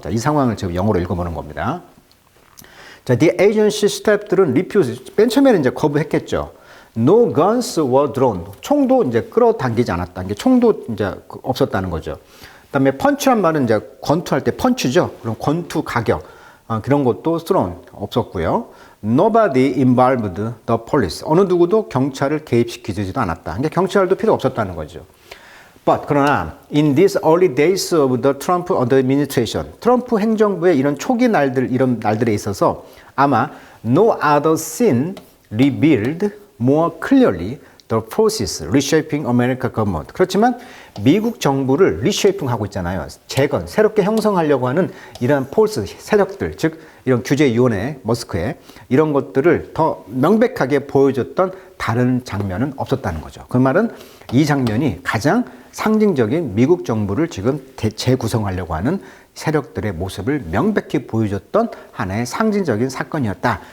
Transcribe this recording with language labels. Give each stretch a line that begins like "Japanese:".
Korean: 자, 이 상황을 지금 영어로 읽어보는 겁니다. 자,
English: the agency staff
Korean: 들은 refuse, 맨 처음에는 이제 거부했겠죠.
English: No guns were drawn.
Korean: 총도 이제 끌어당기지 않았다. 이게 총도 이제 없었다는 거죠. 그다음에 펀치란 말은 이제 권투할 때 펀치죠. 그럼 권투 가격 그런 것도 thrown 없었고요.
English: Nobody involved the police.
Korean: 어느 누구도 경찰을 개입시키지도 않았다. 그러니까 경찰도 필요 없었다는 거죠.
English: But
Korean: 그러나
English: in these early days of the Trump administration,
Korean: 트럼프 행정부의 이런 초기 날들 이런 날들에 있어서 아마
English: no other scene revealed more clearly the process reshaping America government.
Korean: 그렇지만 미국 정부를 리쉐이핑하고 있잖아요. 재건, 새롭게 형성하려고 하는 이런 폴스 세력들, 즉 이런 규제위원회, 머스크에 이런 것들을 더 명백하게 보여줬던 다른 장면은 없었다는 거죠. 그 말은 이 장면이 가장 상징적인 미국 정부를 지금 재구성하려고 하는 세력들의 모습을 명백히 보여줬던 하나의 상징적인 사건이었다.